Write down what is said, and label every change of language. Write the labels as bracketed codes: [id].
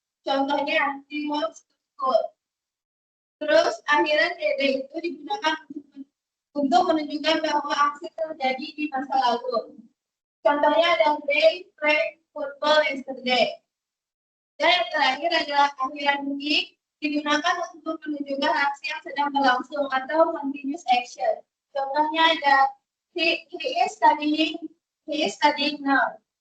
[id] Contohnya [en] he walks to school. [id] Terus akhiran ed itu digunakan untuk menunjukkan bahwa aksi terjadi di masa lalu. Contohnya ada [en] they played football yesterday. [id] Dan yang terakhir adalah akhiran week digunakan untuk menunjukkan aksi yang sedang berlangsung atau continuous action. Contohnya ada [en] he is studying now.